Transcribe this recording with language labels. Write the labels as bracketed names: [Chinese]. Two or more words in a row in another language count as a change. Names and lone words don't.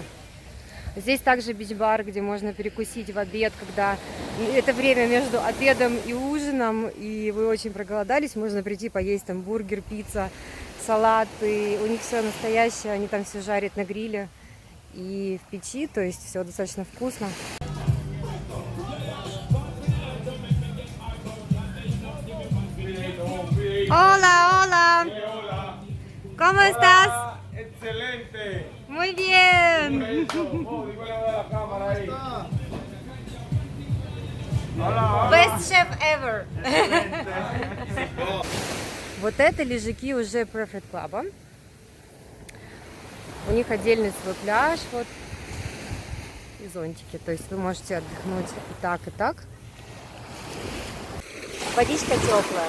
[Russian] Здесь также бич-бар, где можно перекусить в обед, когда это время между обедом и ужином, и вы очень проголодались, можно прийти поесть там бургер, пицца, салаты. У них все настоящее, они там все жарят на гриле и в печи, то есть все достаточно вкусно. [Spanish] Hola, hola. ¿Cómo estás? Excelente. Muy bien. [English] Best chef ever. [Russian] Вот это лежаки уже Preferred Club. У них отдельный свой пляж, вот, и зонтики. То есть вы можете отдохнуть и так, и так. Водичка теплая.